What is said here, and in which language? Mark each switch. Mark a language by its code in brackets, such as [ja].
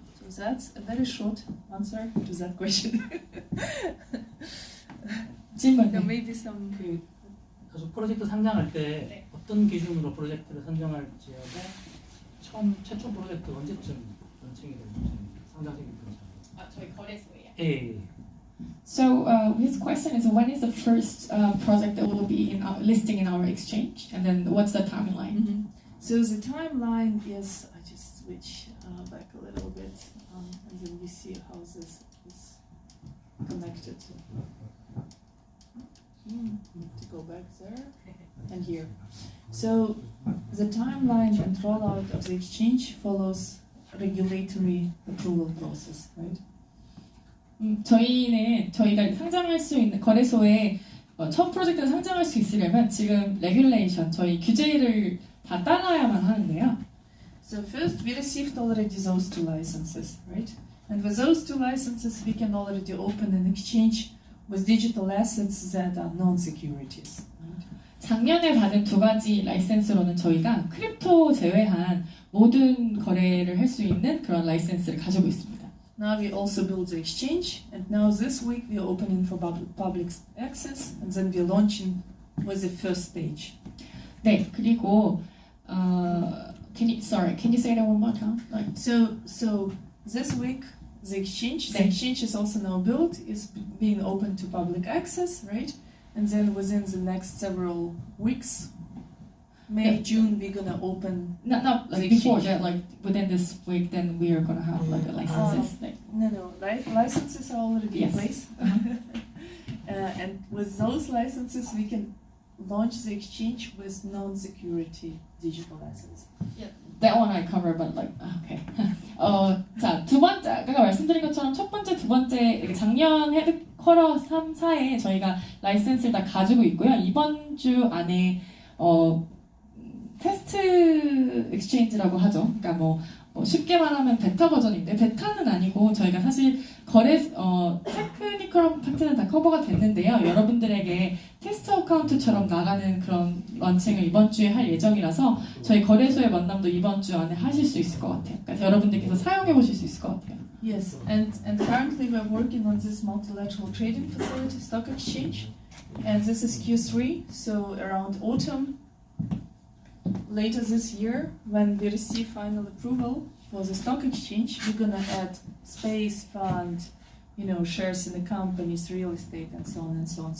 [en] So that's a very short answer to that question. [ko] 질문. [en] There may be some. [ko] 가족 프로젝트 상장할 때 네. 어떤 기준으로 프로젝트를 선정할지 하고 최초 프로젝트 언제쯤 런칭이 될지 상장되기 전에. 저희 거래소예요. 예. [en] So his question is, when is the first project that will be in our listing in our exchange, and then what's the timeline? So the timeline is, I just switch back a little bit. then you see how this is connected to. To go back there and here. So the timeline and rollout of the exchange follows regulatory approval process, right? [ko] 저희가 상장할 수 있는 거래소에 첫 프로젝트를 상장할 수 있으려면 지금 레귤레이션, 저희 규제를 다 따라야만 하는데요. [en] So first we received already those two licenses, right? And with those two licenses we can already open an exchange with digital assets that are non-securities. [ko] 작년에 받은 두 가지 라이센스로는 저희가 크립토 제외한 모든 거래를 할 수 있는 그런 라이센스를 가지고 있습니다. [en] Now we also build the exchange, and now this week we are opening for public access, and then we are launching with the first stage. [ko] 네, 그리고 [en] can you say that one more time? So this week the exchange is also now built, is being open to public access, right? And then within the next several weeks, May, June, we're gonna open. Not like before that, like within this week, then we are gonna have like a licenses. No, licenses are already in place. And with those licenses, we can launch the exchange with non-security digital assets. Yeah, that one I cover, but like okay. [ko] 자, 두 번째 아까 말씀드린 것처럼 첫 번째, 두 번째 작년 헤드쿼터 3, 4에 저희가 라이센스를 다 가지고 있고요. 이번 주 안에 테스트 엑스체인지라고 하죠. 그러니까 뭐 쉽게 말하면 베타 버전인데 베타는 아니고 저희가 사실 테크니컬 파트는 다 커버가 됐는데요. 여러분들에게 테스트 어카운트처럼 나가는 그런 런칭을 이번 주에 할 예정이라서 저희 거래소의 만남도 이번 주 안에 하실 수 있을 것 같아요. 그러니까 여러분들께서 사용해 보실 수 있을 것 같아요. [en] Yes, and currently we're working on this multilateral trading facility stock exchange, and this is Q3, so around autumn. Later this year, when we receive final approval for the stock exchange, we're gonna add space, fund, shares in the companies, real estate, and so on and so on.